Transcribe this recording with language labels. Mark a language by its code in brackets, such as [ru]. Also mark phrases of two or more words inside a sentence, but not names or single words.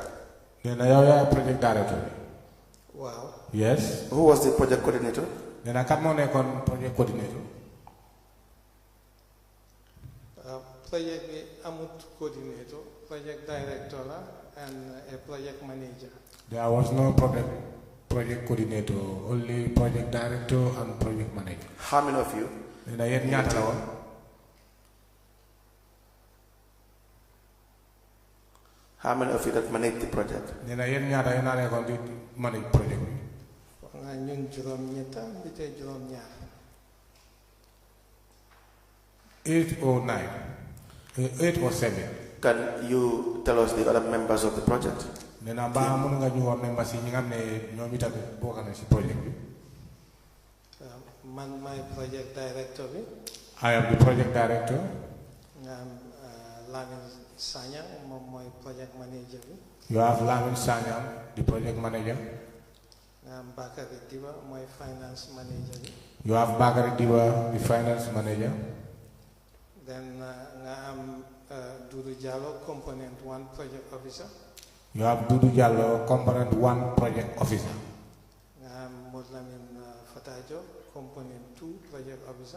[wo] Nena yow ya [en] project director. Wow. Yes. Who was the project coordinator? [wo] Nena kan mo nekkon [en] project coordinator? [wo] Project bi amut coordinator, [en] project director [wo] la [en] and a project manager. There was no project coordinator, only project director and project manager. How many of you? [wo] Nena yeen ñaata la won? [en] How many of you that manage the project? [wo] Nena yeen ñaata yeen nekkon di [en] manage project [wo] bi? Nga ñun juróom ñetta bi tey juróom ñaar. [en] 8 or 9. 8 or 7. Can you tell us the other members of the project? [wo] Nena ba mënu nga ñu won members yi ñi nga xamne ñoom itam bokk na ci project bi? Man [en] my project director [wo] bi. [en] I am the project director. [wo] Nga am Lamin Sanya moom mooy [en] project manager [wo] bi. [en] You have Lamin Sanyam, the project manager. [wo] Nga am Bakary Diba mooy [en] finance manager [wo] bi. [en] You have Bakary Diba, the finance manager. [wo] Then nga am Doudou Diallo, [en] component 1 project officer. You have Doudou Diallo, component 1 project officer. [wo] Nga am Modlamin Fatajo, [en] component 2 project officer.